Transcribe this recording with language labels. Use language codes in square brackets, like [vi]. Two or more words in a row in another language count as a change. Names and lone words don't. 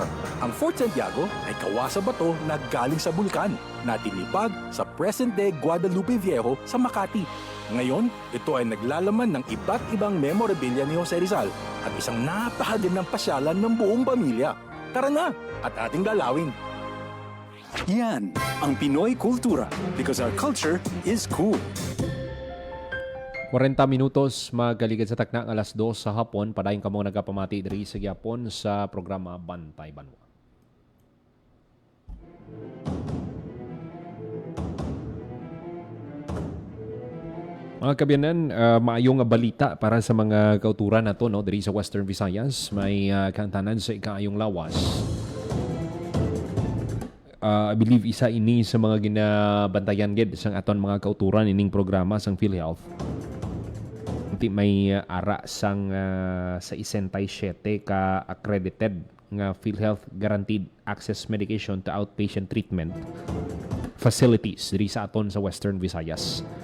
[tl] Ang Fort Santiago ay kawasa bato na galing sa bulkan na tinipag sa present-day Guadalupe Viejo sa Makati. Ngayon, ito ay naglalaman ng iba't ibang memorabilia ni Jose Rizal at isang napakagandang pasyalan ng buong pamilya. Tara na at ating lalawin. Yan ang Pinoy Kultura, [en] because our culture is cool. [hil] 40 minutos magaligid sa takna ng alas 2 sa hapon. Padayon ka mo nagapamati diri sa Gyapon sa programa Bantay Banwa. Mga kabiyanan, maayong balita para sa mga kauturan nato no diri sa Western Visayas. May kantanan sa ikaayong lawas. [en] I believe [hil] isa ini sa mga ginabantayan gid sang aton mga kauturan ining programa sang PhilHealth. May ara sang sa 67 ka accredited nga PhilHealth Guaranteed Access Medication to Outpatient Treatment facilities diri sa aton sa Western Visayas.